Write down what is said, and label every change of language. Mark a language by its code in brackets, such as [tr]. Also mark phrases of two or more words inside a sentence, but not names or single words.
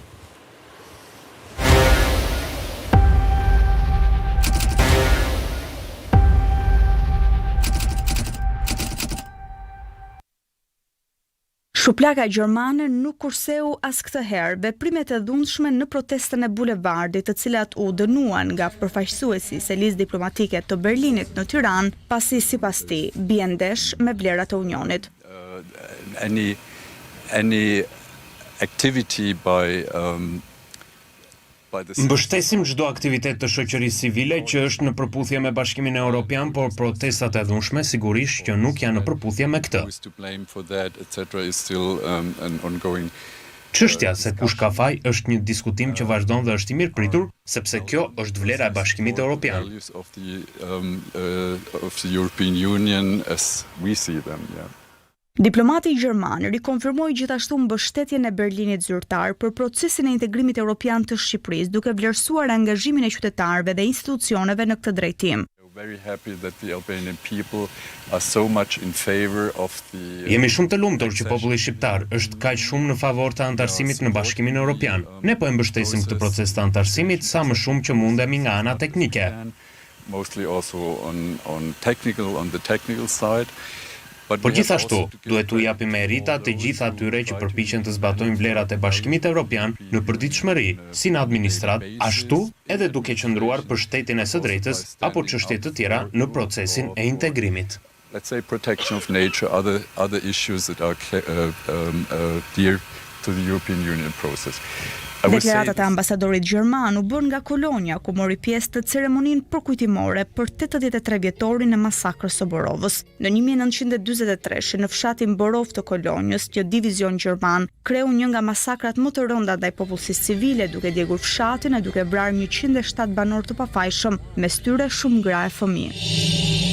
[sq] Shuplaka gjermane nuk kurseu as këtë herë veprimet e dhunshme në protestën e bulevardit, të cilat u dënuan nga përfaqësuesi se listë diplomatike të Berlinit në Tiranë, pasi sipas tij bien ndesh me vlerat e Unionit. [en] any activity by the [sq] Mbështesim çdo aktivitet të shoqërisë civile që është në përputhje me Bashkimin Evropian, por protestat e dhunshme sigurisht që nuk janë në përputhje me këtë. [en] who is to blame for that, etc., is still an ongoing. [sq] Çështja se kush ka faj është një diskutim që vazhdon dhe është i mirëpritur, sepse kjo është vlera e Bashkimit Evropian. [en] Values of the European Union as we see them, yeah. [sq] Diplomati gjerman rikonfirmoi gjithashtu mbështetjen e Berlinit zyrtar për procesin e integrimit evropian të Shqipërisë, duke vlerësuar angazhimin e qytetarëve dhe institucioneve në këtë drejtim. [en] Very happy that the Albanian people are so much in favor of the. [sq] Jemi shumë të lumtur që populli shqiptar është kaq shumë në favor të antarësimit në Bashkimin Evropian. Ne po e mbështesim këtë proces të antarësimit sa më shumë që mundemi nga ana teknike. [en] Mostly also on the technical side. [sq] Por gjithashtu, duhet t'u japim merita të gjithë atyre që përpiqen të zbatojnë vlerat e Bashkimit Evropian në përditshmëri, si në administrat, ashtu edhe duke qëndruar për shtetin e së drejtës apo çështje të tjera në procesin e integrimit. [en] Let's say protection of nature, other issues that are dear to the European Union process. [sq] Deklaratat e ambasadorit gjerman u bën nga Kolonja, ku mori pjesë të ceremoninë përkujtimore për 83 vjetorin e masakrës së Borovës. Në 1943, në fshatin Borov të Kolonjës, një divizion gjerman kreu një nga masakrat më të rënda ndaj popullsisë civile, duke djegur fshatin e duke vrarë 107 banor të pafajshëm, mes tyre shumë gra e fëmijë.